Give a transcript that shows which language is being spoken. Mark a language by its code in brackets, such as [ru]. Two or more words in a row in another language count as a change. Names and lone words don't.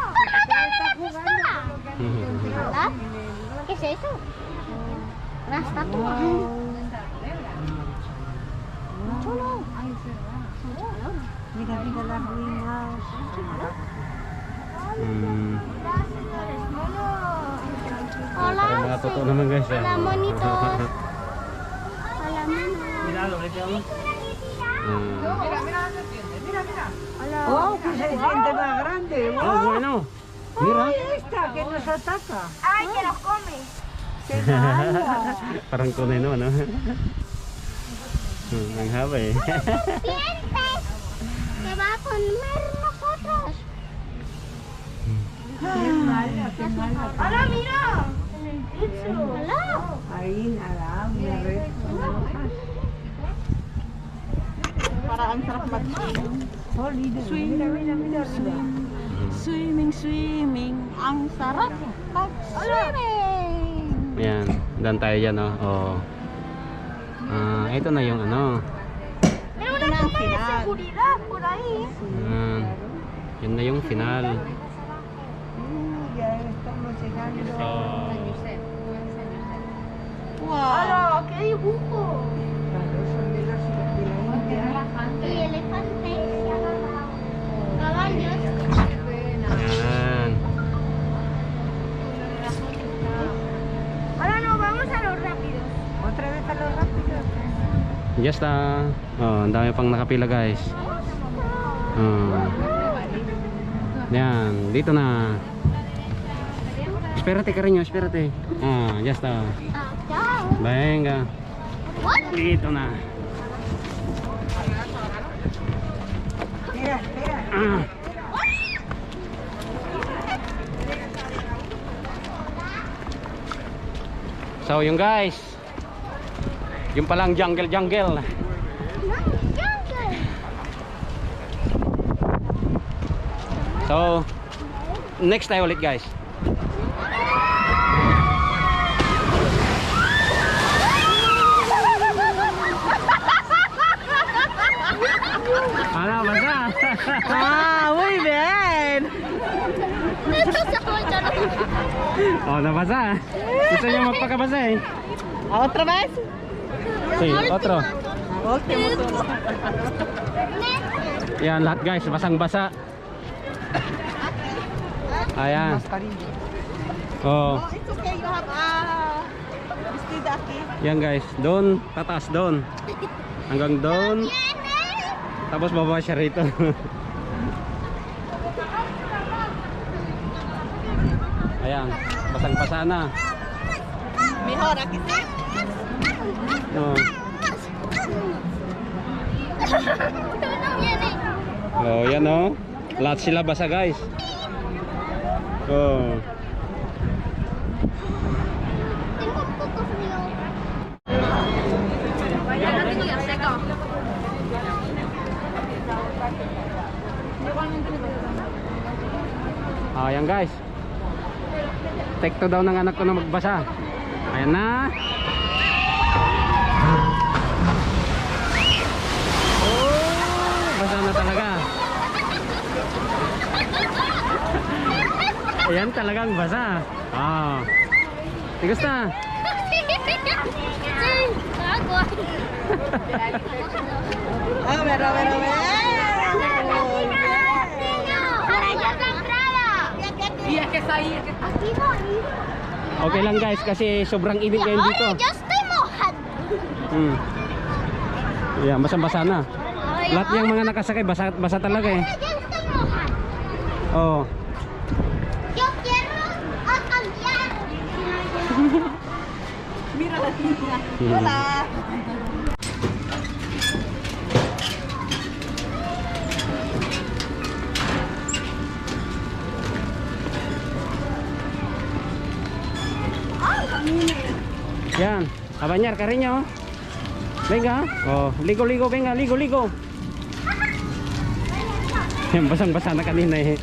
[es] ¡Hola, dale la pistola! ¿Verdad? ¿Qué es eso? Una estatua. Chulo. Mira las ruinas. Mm. Hola, [tl] Parang mga totoo naman guys. [es] hola, monitos. Hola, monos. ¡Oh, que se siente más grande! Oh, ¡Wow! bueno. Mira. ¡Ay, esta que nos ataca! ¡Ay, que los come! ¡Qué mala! [tl] Parang tunay no, ano? Ang haba eh. [es] ¡Dientes! ¡Que va a comer nosotros! ¡Qué mala, qué mala! ¡Hola, mira! En el techo. ¡Hola! Ahí nada, una red con hojas. [tl] Para ang sarap mag-swimming. [es] Oh, mira arriba. [tl] Swimming. Ang sarap mag-swimming. Ayan, dan tayo dyan, no? Oh. Ito na yung ano. [es] Pero una cámara de seguridad por ahí. [tl] Yun na yung final. [es] Ya estamos llegando. So, Wow. ¡Qué dibujo! Claro, son de los de la India. Y elefantes, caballos. [tl] yan. [es] Ahora nos vamos a los rápidos. Otra vez a los rápidos. [tl] Just oh, ang dami pang nakapila guys. Yan, dito na. [es] Espérate cariño, espérate. Ya está. Chao. Venga. What? [tl] Dito na. [es] Espera, espera. [tl] So yung guys, yung palang jungle. Jungle. So next tayo ulit guys. Ano basa? [es] Muy bien. Esto se corta. [tl] Oh, nabasa. Gusto niyo magpakabasa eh. [es] ¿Otra vez? Sí, otro. Ok, motor. [tl] Yan lahat guys, basang-basa. Ayan. Oh, [en] Oh, it's okay. You have [es] vestido aquí. [tl] yan guys, doon, tataas doon. Hanggang doon. Tapos baba siya rito. Ayan, basang-basa na. [es] Mejor aquí sí. Oh. No viene. [tl] Oh, yan oh. Lahat sila basa guys. Oh. [es] Tengo un poco frío. [tl] Ayan guys. Tekto daw ng anak ko na magbasa. Ayan na. Oh, basa na talaga. Ayan talagang basa. Ah. Tigas na. [es] Sí, agua. A ver, a ver, a ver. Para allá es la entrada. Y es que está ahí. Aquí no hay. [tl] Okay lang guys kasi sobrang init ngayon dito. [es] Ahora yo estoy mojado. [tl] Ayan, basang-basa na. Lahat yung mga nakasakay basa, basa talaga eh. [es] Ahora yo estoy mojado. Oh. Yo quiero a cambiar. Mira la niña. Hmm. Hola. Yan, a bañar cariño. Venga. Oh, ligo, venga, [tl] ligo. Yan, basang-basa na kanina eh.